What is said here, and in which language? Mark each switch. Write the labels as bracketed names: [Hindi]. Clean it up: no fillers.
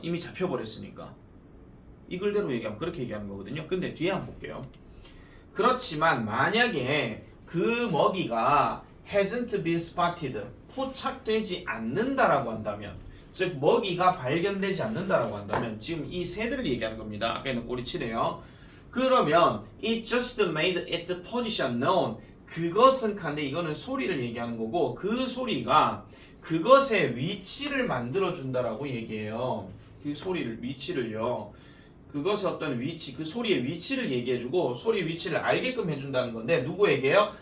[Korean] 이미 잡혀버렸으니까. 이 글대로 얘기하면 그렇게 얘기하는 거거든요. 근데 뒤에 한번 볼게요. 그렇지만 만약에 그 먹이가 [English] hasn't been spotted, [Korean] 포착되지 않는다라고 한다면, 즉 먹이가 발견되지 않는다라고 한다면 지금 이 새들을 얘기하는 겁니다. 아까 있는 꼬리치래요. 그러면 [English] it just made its position known. [Korean] 그것은 간데 이거는 소리를 얘기하는 거고 그 소리가 그것의 위치를 만들어 준다라고 얘기해요. 그 소리를 위치를요. 그것의 어떤 위치, 그 소리의 위치를 얘기해주고 소리의 위치를 알게끔 해준다는 건데 누구에게요?